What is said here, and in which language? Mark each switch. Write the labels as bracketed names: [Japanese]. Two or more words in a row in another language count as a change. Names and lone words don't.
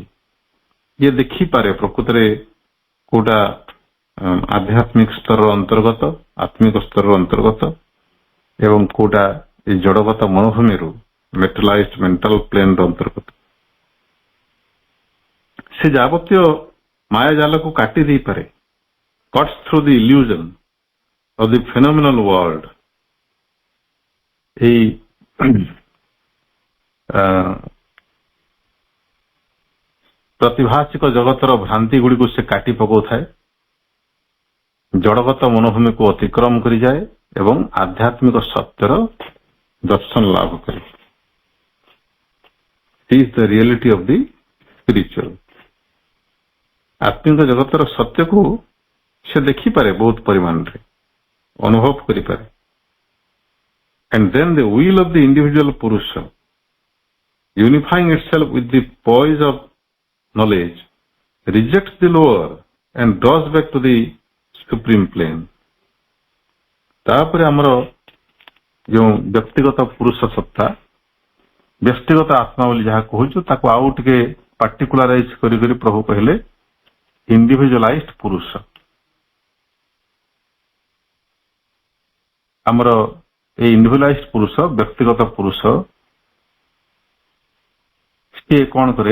[Odia] ଇଏ ଦେଖିପାରେ ପ୍ରକୃତରେ କୋଉଟା ଆଧ୍ୟାତ୍ମିକ ସ୍ତରର ଅନ୍ତର୍ଗତ, ଆତ୍ମିକ ସ୍ତରର ଅନ୍ତର୍ଗତ, ଏବଂ କୋଉଟା এই ଜଡଗତ ମନୋଭୂମିରୁ [English] materialized mental plane [Odia] ଅନ୍ତର୍ଗତ। ସେ ଯାବତୀୟ ମାୟା ଜାଲକୁ କାଟି ଦେଇପାରେ, [English] cuts through the illusion of the phenomenal world। [Odia] এই ପ୍ରତିଭାସିକ ଜଗତର ଭ୍ରାନ୍ତି ଗୁଡିକୁ ସେ କାଟି ପକାଉଥାଏ, ଜଡଗତ ମନୋଭୂମିକୁ ଅତିକ୍ରମ କରିଯାଏ ଏବଂ ଆଧ୍ୟାତ୍ମିକ ସତ୍ୟର ଦର୍ଶନ ଲାଭ କରେ। [English] This is the reality of the spiritual। [Odia] ଆତ୍ମିକ ଜଗତର ସତ୍ୟକୁ ସେ ଦେଖିପାରେ, ବହୁତ ପରିମାଣରେ ଅନୁଭବ କରିପାରେ। [English] And then the will of the individual Purusha, unifying itself with the poise of knowledge, rejects the lower and draws back to the supreme plane। [Odia] ତାପରେ ଆମର ଯେଉଁ ବ୍ୟକ୍ତିଗତ ପୁରୁଷ ସତ୍ତା, ବ୍ୟକ୍ତିଗତ ଆତ୍ମା ବୋଲି ଯାହା କହୁଛୁ, ତାକୁ ଆଉ ଟିକେ ପାର୍ଟିକୁଲାରାଇଜ କରି ପ୍ରଭୁ କହିଲେ ଇଣ୍ଡିଭିଜୁଆଲାଇଜ୍ଡ ପୁରୁଷ। ଆମର এই ଇଣ୍ଡିଭିଜୁଆଲାଇଜ୍ଡ ପୁରୁଷ, ବ୍ୟକ୍ତିଗତ ପୁରୁଷ, ସିଏ କଣ କରେ?